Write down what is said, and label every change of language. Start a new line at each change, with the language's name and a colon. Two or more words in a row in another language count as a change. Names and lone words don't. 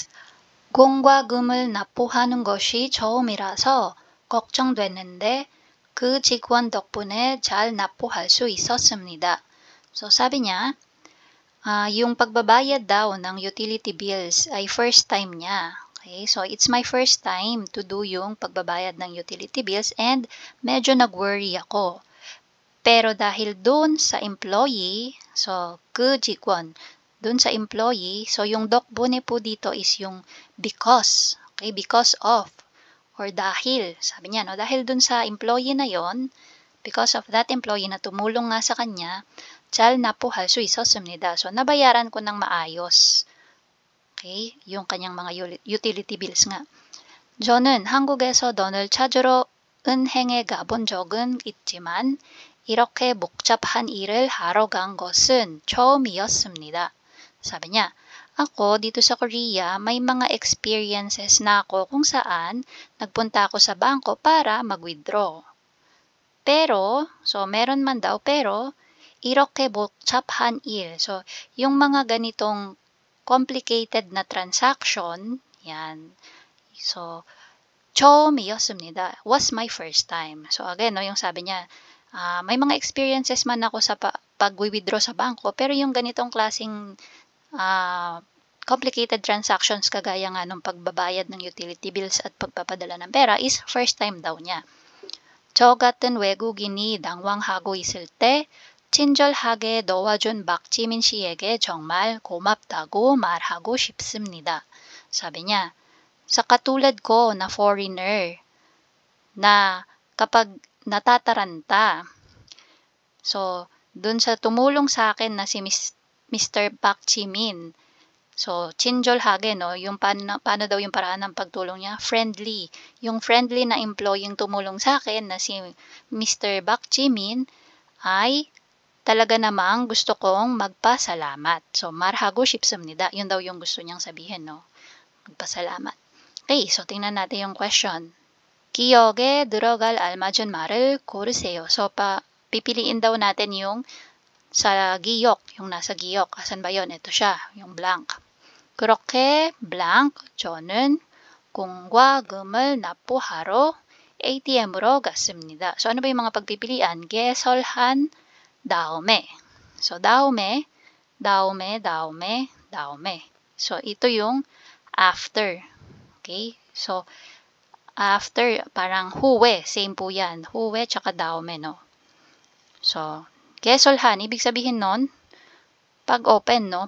Korean: 공과 금을 납부하는 것이 처음이라서 걱정됐는데 그 직원 덕분에 잘 납부할 수 있었습니다.
Filipino: So sabi niya, yung pagbabayad daw ng
English: utility bills
Filipino: ay
English: first time
Filipino: niya.
English: Okay, so it's my first time to do
Filipino: yung pagbabayad ng
English: utility bills and
Filipino: medyo nag-worry ako. Pero dahil dun sa employee, so
Korean: 그 직원,
Filipino: dun sa employee, so yung dokbune po dito is yung
English: because, okay, because of,
Filipino: or dahil, sabi niya, no, dahil dun sa employee na yon,
English: because of that employee
Filipino: na tumulong nga sa kanya, 잘 납부할 수 있었습니다. So, nabayaran ko ng maayos. Okay, yung kanyang mga
English: utility bills
Filipino: nga.
Korean: 저는 한국에서 돈을 찾으러 은행에 가본 적은 있지만 이렇게 복잡한 일을 하러 간 것은 처음이었습니다.
Filipino: Sabi niya, ako dito sa Korea, may mga experiences na ako kung saan nagpunta ako sa bangko para mag-withdraw. Pero, so meron man daw pero,
Korean: 이렇게 복잡한 일.
Filipino: So, yung mga ganitong complicated na transaction, yan. So,
Korean: 처음이었습니다.
English: Was my first time. So, again, no,
Filipino: yung sabi niya, may mga experiences man ako sa pag-withdraw sa bangko, pero yung ganitong klaseng
English: complicated transactions
Filipino: kagaya nga ng pagbabayad ng
English: utility bills
Filipino: at pagpapadala ng pera is
English: first time
Filipino: daw niya.
Korean: 저 같은 외국인이 당황하고 있을 때 친절하게 도와준 박지민 씨에게 정말 고맙다고 말하고 싶습니다.
Filipino: Sabi niya, sa katulad ko na foreigner na kapag natataranta, so dun sa tumulong sa akin na si Mr. Park Ji-min, so 친절하게, no, yung paano daw yung paraan ng pagtulong niya, friendly. Yung friendly na employee yung tumulong sa akin na si Mr. Park Ji-min ay talaga namang gusto kong magpasalamat.
Korean: So 말하고 싶습니다.
Filipino: Yun daw yung gusto niyang sabihin, no? Magpasalamat. Okay, so tingnan natin yung question.
Korean: 기억에 들어갈 알맞은 말을 고르세요.
Filipino: So pipiliin daw natin yung sa giyok, yung nasa giyok. Asan ba yun? Ito siya, yung blank.
Korean: 그렇게 blank, 저는 공과 금을 납부하러 ATM으로 갔습니다.
Filipino: So ano ba yung mga pagpipilian?
Korean: 개설한 다음에. So 다음에.
Filipino: So ito yung after. Okay? So after, parang huwe, same po yan. Huwe tsaka daome, no? So, 개설한, ibig sabihin nun, pag open, no?